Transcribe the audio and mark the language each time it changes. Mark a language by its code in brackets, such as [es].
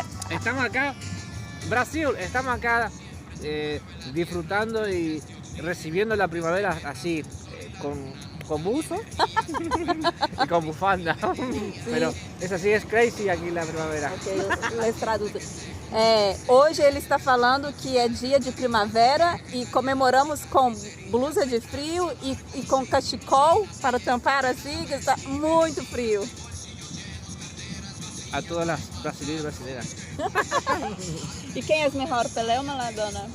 [es] Estamos acá, Brasil, estamos acá disfrutando y recibiendo la primavera así, con buzo y con bufanda. Sí. Pero es así, es crazy aquí la primavera. Ok, les traduzo. [pt] Hoje ele está falando que é dia de primavera e comemoramos com blusa de frio e com cachecol para tampar assim, que está muito frio. [es] A todas las brasileiras y brasileras. ¿Y quién es mejor, Pelé o Maradona?